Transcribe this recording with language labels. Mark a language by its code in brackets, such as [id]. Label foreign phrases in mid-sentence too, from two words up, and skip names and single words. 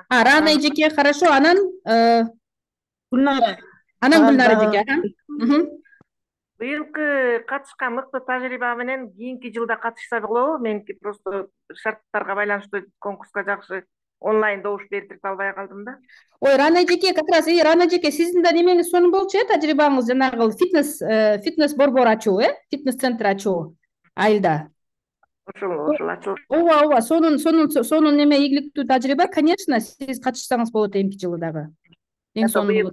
[ky] Рана эжеке, хорошо. Анан Гүлнара. Анан Гүлнара эжеке. Быйылкы катышкан мыкты тажрыйба менен кийинки жылда катышса болобу? Мен просто шарттарга байланыштуу конкурска жакшы онлайн добуш берип албай калдым да. Ой, Рана эжеке, [ru] как раз [ky] Рана эжеке, сиздин да немеңиз сонун болчу тажрыйбаңыз, жанагы фитнес борбор ачуу, [ru] фитнес центр [ky] ачуу айылда. Ошол ачылып. Ооба, сонун неме ийгиликтүү тажрыйба, конечно, сиз катышсаңыз болот эмки жылы дагы. Эң сонун болот.